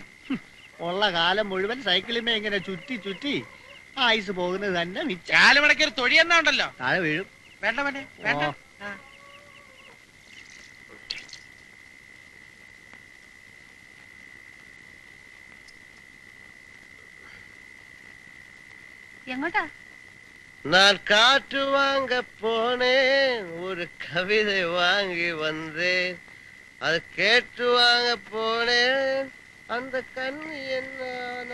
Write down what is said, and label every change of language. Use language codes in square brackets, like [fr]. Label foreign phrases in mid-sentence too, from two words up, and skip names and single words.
[ml] ഉള്ള കാലം മുഴുവൻ സൈക്കിളിമേ ഇങ്ങനെ ചുറ്റി ചുറ്റി ആയുസ് പോകുന്നത് തന്നെ മിച്ചം. കാലുമടക്കി ഒരു തൊഴിയെന്നാ ഉണ്ടല്ലോ, താഴെ വീഴും. വേണ്ട വേണ്ട വേണ്ട. എങ്ങോട്ടാ? [ta] நான் காற்று வாங்க போனேன், ஒரு கவிதை வாங்கி வந்தேன், அது கேட்டு வாங்க போனேன், அந்த கண்ணு என்ன